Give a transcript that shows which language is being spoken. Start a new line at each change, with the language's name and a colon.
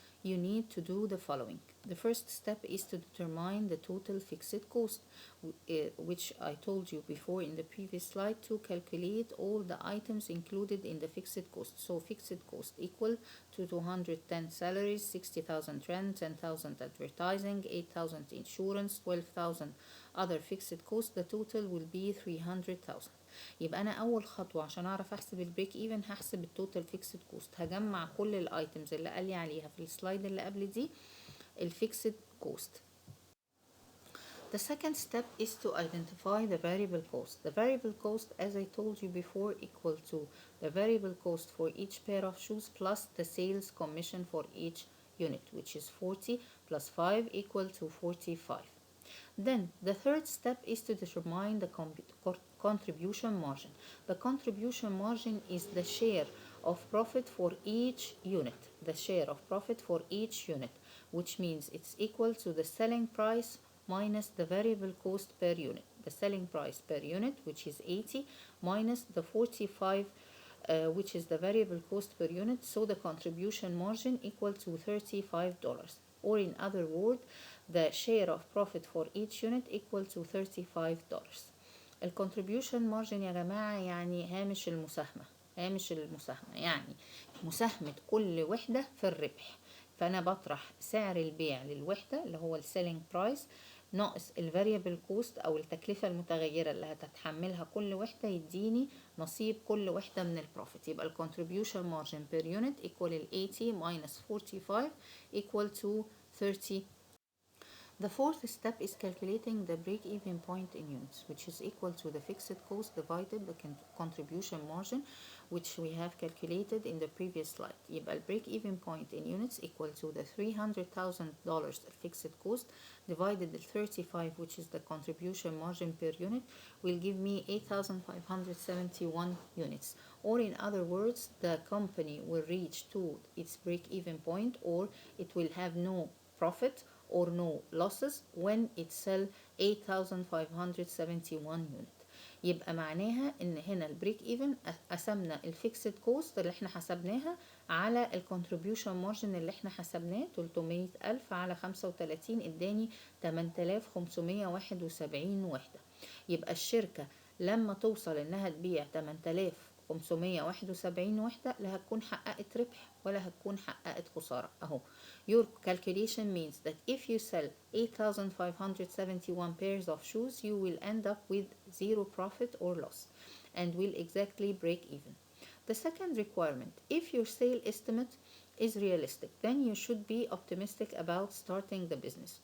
English: You need to do the following. The first step is to determine the total fixed cost, which I told you before in the previous slide, to calculate all the items included in the fixed cost. So fixed cost equal to 210 salaries, 60,000 rent, 10,000 advertising, 8,000 insurance, 12,000 other fixed cost. The total will be 300,000.
Arabic: يبقى انا اول خطوه عشان اعرف احسب البريك ايفن هحسب التوتال فيكسد كوست. هجمع كل الايتمز اللي قال لي عليها في السلايد اللي قبل دي الفيكسد كوست.
English: The second step is to identify the variable cost. The variable cost, as I told you before, equal to the variable cost for each pair of shoes plus the sales commission for each unit, which is 40 plus 5 equal to 45. Then the third step is to determine the contribution margin. The contribution margin is the share of profit for each unit. The share of profit for each unit, which means it's equal to the selling price minus the variable cost per unit. The selling price per unit, which is 80, minus the 45, which is the variable cost per unit. So the contribution margin equal to $35. Or in other words, the share of profit for each unit equal to $35.
Arabic: الcontribution margin يا جماعة يعني هامش المساهمة. هامش المساهمة يعني مساهمة كل وحدة في الربح. فأنا بطرح سعر البيع للوحدة اللي هو السيلينج برايس ناقص الفاريبل كوست أو التكلفة المتغيرة اللي هتتحملها كل وحدة يديني نصيب كل وحدة من البروفيت.
English: يبقى الcontribution margin per unit equal 80 minus 45 equal to 30. The fourth step is calculating the break-even point in units, which is equal to the fixed cost divided the contribution margin, which we have calculated in the previous slide. يبقى the break-even point in units equal to the $300,000 fixed cost divided the 35, which is the contribution margin per unit, will give me 8,571 units. Or in other words, the company will reach to its break-even point, or it will have no profit or no losses when it sell 8,571 unit.
Arabic: يبقى معناها ان هنا البريك ايفن قسمنا الفيكسد كوست اللي احنا حسبناها على الكونتريبيوشن مارجن اللي احنا حسبناه 300,000 على 35 اداني 8,571 وحدة. يبقى الشركة لما توصل انها تبيع 8,571 وحدة لا هتكون حققت ربح ولا هتكون حققت خسارة.
English: اهو your calculation means that if you sell 8,571 pairs of shoes, you will end up with zero profit or loss and will exactly break even. The second requirement, if your sale estimate is realistic, then you should be optimistic about starting the business.